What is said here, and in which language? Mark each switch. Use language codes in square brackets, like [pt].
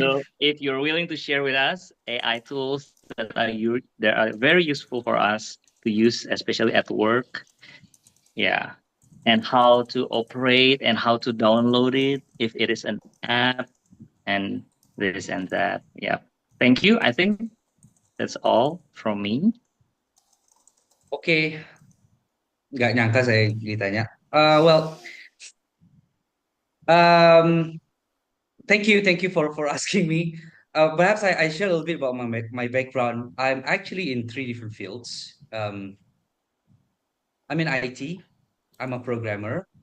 [en] So if you're willing to share with us AI tools that are very useful for us to use, especially at work, yeah, and how to operate and how to download it if it is an app and this and that. Yeah. Thank you. I think that's all from me. [id] Oke, nggak nyangka saya ditanya. [en] Well, um, thank you for asking me. Perhaps I share a little bit about my background. I'm actually in three different fields. I'm in IT. I'm a programmer.